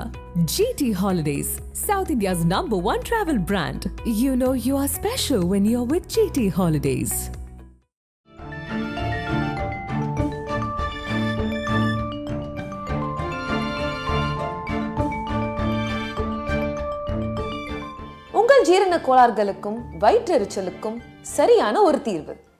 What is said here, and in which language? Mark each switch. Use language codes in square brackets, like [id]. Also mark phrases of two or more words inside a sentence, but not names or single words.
[en] ஜிடி ஹாலிடேஸ், South India's #1 travel brand. You know you are special when you're with GT Holidays. [ta] உங்கள் ஜீரண கோளாறுகளுக்கும் வயிற்றெரிச்சலுக்கும் சரியான ஒரு தீர்வு.